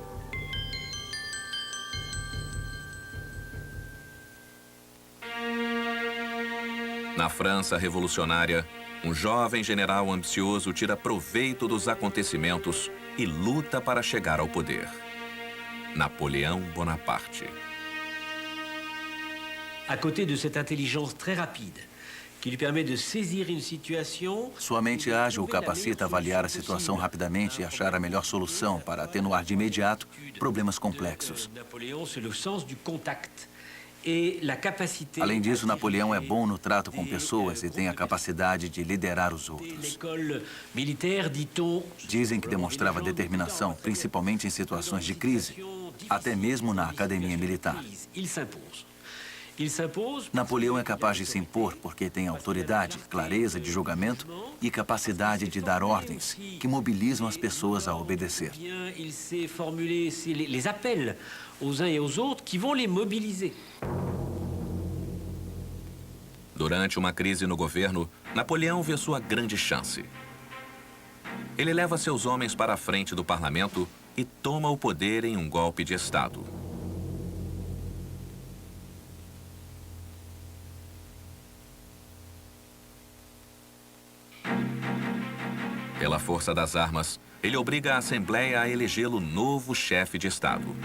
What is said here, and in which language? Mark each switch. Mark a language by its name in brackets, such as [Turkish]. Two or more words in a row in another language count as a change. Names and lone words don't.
[Portuguese] Na França revolucionária, um jovem general ambicioso tira proveito dos acontecimentos e luta para chegar ao poder. Napoleão Bonaparte. [French] À côté de cette intelligence très rapide, que lhe permet de saisir une situation. [Portuguese] Sua mente ágil o capacita a avaliar a situação rapidamente e achar a melhor solução para atenuar de imediato problemas complexos. [French] Napoléon, c'est le sens du contact et la capacité. [Portuguese] Além disso, Napoleão é bom no trato com pessoas e tem a capacidade de liderar os outros. [French] L'école militaire, dit-on. [Portuguese] Dizem que demonstrava determinação, principalmente em situações de crise, até mesmo na academia militar. [French] Il s'impose. Il s'impose. [Portuguese] Napoleão é capaz de se impor porque tem autoridade, clareza de julgamento e capacidade de dar ordens que mobilizam as pessoas a obedecer. [French] Il sait formuler les appels aux uns et aux autres qui vont les mobiliser. [Portuguese] Durante uma crise no governo, Napoleão vê sua grande chance. Ele leva seus homens para a frente do parlamento e toma o poder em um golpe de Estado. Pela força das armas, ele obriga a Assembleia a elegê-lo novo chefe de Estado.